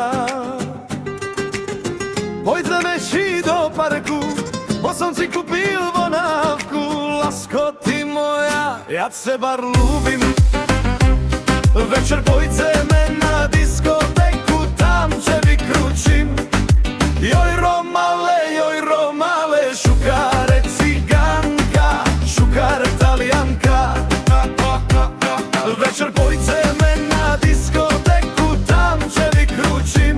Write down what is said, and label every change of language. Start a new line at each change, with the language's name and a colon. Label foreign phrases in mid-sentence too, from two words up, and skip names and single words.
Slovak: Pôjdeme ši do parku, bo som si kúpil vonávku. Lásko, ty moja, ja teba ľúbim. Večer pôjdeme na diskotéku, tam ťa vykručím.
Romany: Joj romale, šukare cigánka, šukare talianka.
Slovak: Večer pôjdeme na diskotéku, tam ťa vykručím.